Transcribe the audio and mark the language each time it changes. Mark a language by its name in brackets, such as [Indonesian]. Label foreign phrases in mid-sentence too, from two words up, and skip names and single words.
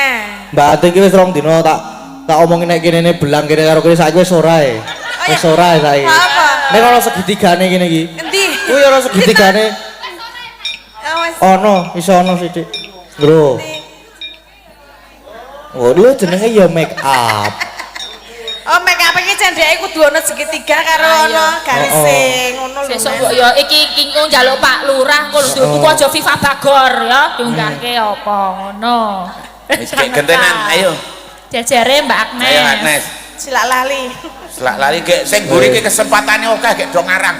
[Javanese] Mbak Ati iki wis rong dina tak omongin nek kene belang kene karo kene saiki wis ora ae. Wis ora ae saiki. Apa? Nek ana segitigane kene iki. Endi? Kuwi ana segitigane. Awas. Ono, iso ono sithik. Lho. Oh, lho jenenge ya [English] make up. [Javanese] Oh, [English] make up [Javanese] iki cendeke kudu ana segitiga karo ana garise ngono lho. Sesuk kok ya iki njaluk Pak Lurah kok lho tuku aja Viva Bagor ya diunggahke apa ngono. Wis gentenan ayo. Jajare Mbak Agnes. Ayo Agnes. Silak lali. Selak lali gek sing mburi iki kesempatane akeh gek do ngarang.